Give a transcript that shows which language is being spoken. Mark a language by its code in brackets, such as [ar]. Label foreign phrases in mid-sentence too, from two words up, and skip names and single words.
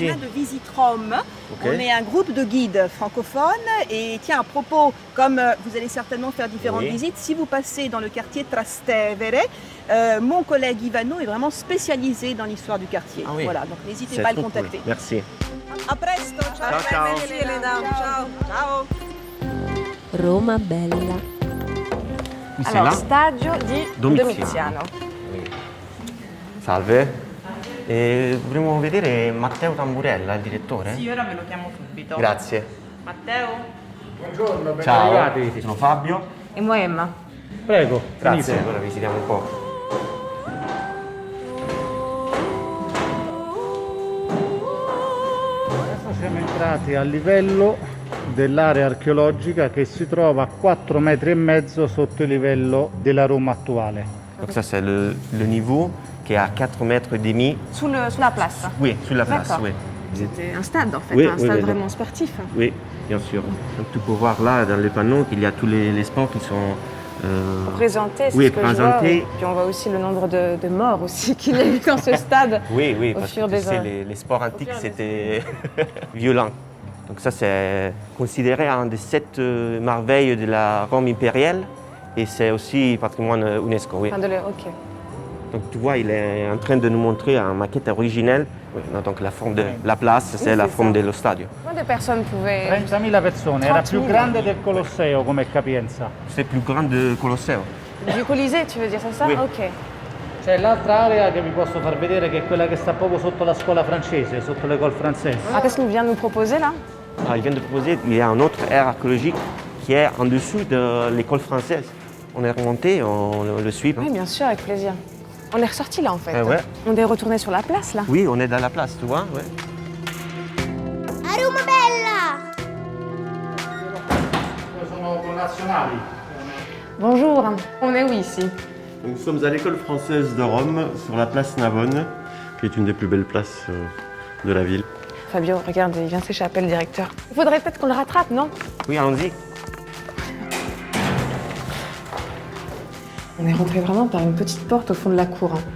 [fr] il est là de Visite Rome. Ok. On est un groupe de guides francophones. Et tiens, à propos, comme vous allez certainement faire différentes Oui. visites, si vous passez dans le quartier Trastevere, mon collègue Ivano est vraiment spécialisé dans l'histoire du quartier. Ah oui. Voilà, donc n'hésitez C'est pas à le trop cool. contacter. Merci. [it] A presto, ciao. Ciao, ciao. [fr] Merci, Elena. Ciao. Ciao. [it] Roma bella. Alors, stadio di Domiziano. Domiziano. Salve. Dovremmo vedere Matteo Tamburella, il direttore? Sì, ora me lo chiamo subito. Grazie. Matteo? Buongiorno, ben Ciao, arrivati. sono Fabio. [fr] E moi Emma. [it] Prego, Grazie, venite. allora visitiamo un po'. Adesso siamo entrati a livello dell'area archeologica che si trova a 4,5 metri sotto il livello della Roma attuale. [fr] Donc ça c'est le niveau qui est à 4 mètres et demi. [it] Sulla place. [fr] Oui, sur la place, D'accord. oui. C'est un stade en fait, Oui, un oui, stade oui, vraiment sportif. Oui, bien sûr. Donc tu peux voir là dans les panneaux qu'il y a tous les sports qui sont Pour présenter, c'est oui, ce que présenter. je vois. Puis on voit aussi le nombre de morts aussi qu'il y a eu dans ce stade. Oui, Au parce fur que des tu sais, heures. les sports antiques, c'était violent. Donc ça, c'est considéré un des 7 merveilles de la Rome impériale et c'est aussi patrimoine UNESCO. Oui. Ok. Donc tu vois, il est en train de nous montrer une maquette originelle. Oui, no, donc la forme de la place, c'est la c'est forme ça. [it] dello stadio. [fr] Combien de personnes pouvaient... [it] 30.000 persone, era 30.000. più grande del Colosseo come capienza. [fr] C'est plus grand de Colosseo. Du Colisée, tu veux dire, c'est ça? Oui. Ok. [it] C'è l'altra area che vi posso far vedere che è quella che sta proprio sotto la scuola francese, sotto [fr] l'école française. Alors qu'est-ce qu'il vient de nous proposer là? Alors, il vient de proposer, il y a une autre aire archéologique qui est en dessous de l'école française. On est remonté, on le suit. Oui, bien sûr, avec plaisir. On est ressorti là en fait. Ouais. On est retourné sur la place là. Oui, on est dans la place, tu vois. Ouais. [it] Roma bella! Sono connazionali. [fr] Bonjour, on est où ici? Nous sommes à l'école française de Rome, sur la place Navone, qui est une des plus belles places de la ville. Fabio, regarde, il vient de s'échapper le directeur. Il faudrait peut-être qu'on le rattrape, non? Oui, allons-y. On est rentré vraiment par une petite porte au fond de la cour.